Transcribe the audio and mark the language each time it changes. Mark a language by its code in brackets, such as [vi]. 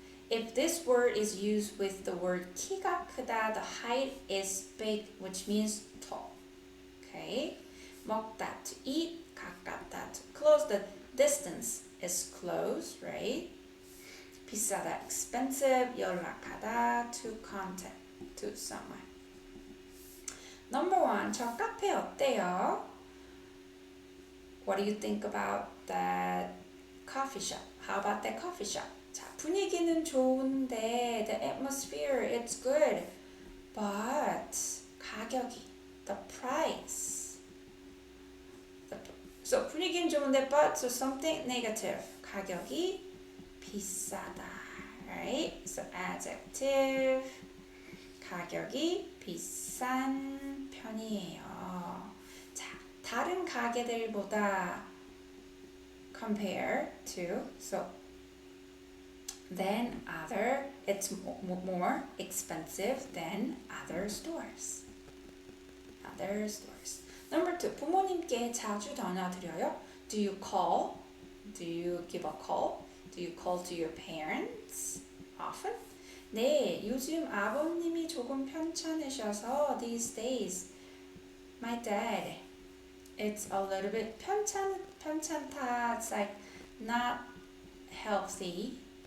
[en] If this word is used with the word [ko] 키가 크다, [en] the height is big, which means tall. Okay? 먹다, to eat. 가깝다, to close. The distance is close, right? 비싸다, expensive. 연락하다, to contact, to someone. [ko] Number 1, 저 카페 어때요? [en] What do you think about that coffee shop? How about that coffee shop? [ko] 자, 분위기는 좋은데 [en] the atmosphere, it's good. But [ko] 가격이, [en] the price. So [ko] 분위기는 좋은데 [en] but so something negative. [ko] 가격이 비싸다. [en] Right? So adjective. [ko] 가격이 비싼 편이에요. 자, 다른 가게들보다 [en] compare to so than other it's more expensive than other stores. Other stores. Number 2. [ko] 부모님께 자주 전화 드려요? [en] Do you call? Do you give a call? Do you call to your parents often? [ko] 네, 요즘 아버님이 조금 편찮으셔서 [en] these days my dad it's a little bit [ko] 편찮다 [en] it's like not healthy